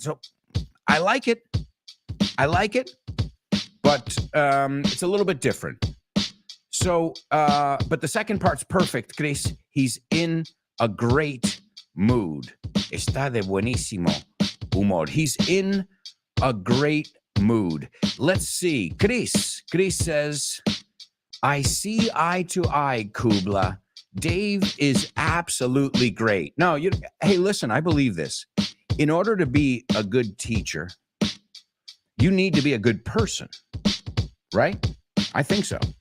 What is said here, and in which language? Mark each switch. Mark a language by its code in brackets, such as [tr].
[en] So, I like it. But it's a little bit different. So, but the second part's perfect, Chris. He's in a great mood. [es] Está de buenísimo humor. [en] He's in a great mood. Let's see. Chris says, I see eye to eye, Kubla. Dave is absolutely great. No, hey, listen, I believe this. In order to be a good teacher, you need to be a good person, right? I think so.